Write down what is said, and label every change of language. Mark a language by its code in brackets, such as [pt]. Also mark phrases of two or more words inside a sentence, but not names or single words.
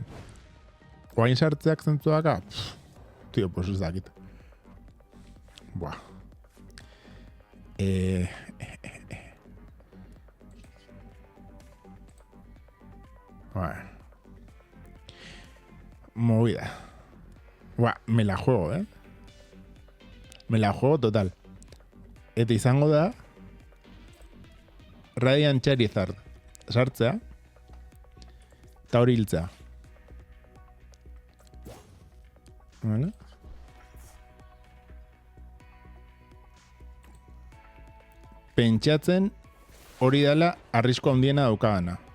[eu] Oain sartzeak zentzuaka, tio, pues ez dakit. [es] Buah. Bueno. Movida. Buah, me la juego, Me la juego total. [eu] Eta izango da Radiant Charizard sartzea eta hori hiltzea. [es] Vale? [eu] Pentsatzen hori dela arrisko handiena daukagana.